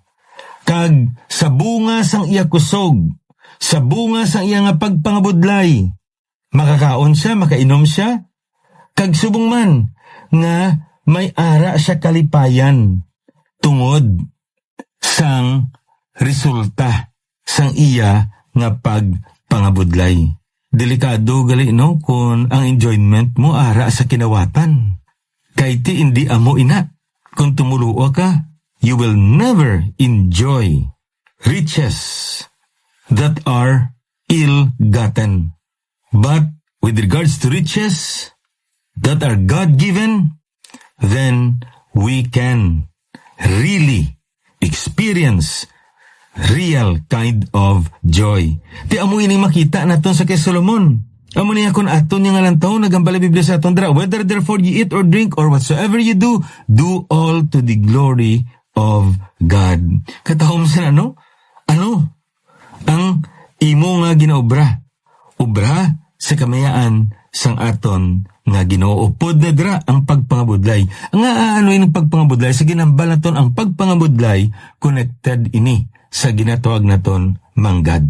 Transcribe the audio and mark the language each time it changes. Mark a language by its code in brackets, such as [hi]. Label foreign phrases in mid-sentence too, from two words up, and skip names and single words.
[hil] Kag sa bunga sang iya kusog, sa bunga sang iya nga pagpangabudlay, makakaon siya, makainom siya, kag subong man nga may ara siya kalipayan tungod sang resulta sang iya nga pagpangabudlay. Delikado gali no kung ang enjoyment mo ara sa kinawatan. Kay ti hindi amo ina. Kung tumuluwa ka, [en] you will never enjoy riches that are ill-gotten. But with regards to riches that are God-given, then we can really experience real kind of joy. [hil] Ti amo ini makita naton sa kay Solomon. Amo niya kun aton nga lang taon nagambala Biblia sa aton dra, [en] whether therefore you eat or drink or whatsoever you do, do all to the glory of God. [hil] Katahom sa ano ang imo nga ginaobra? Obra sa kamayaan sang aton nga Ginoo. Upod na dra ang pagpangabudlay. Nga ano yung pagpangabudlay? Sa ginambal naton ang pagpangabudlay connected ini sa ginatawag naton manggad.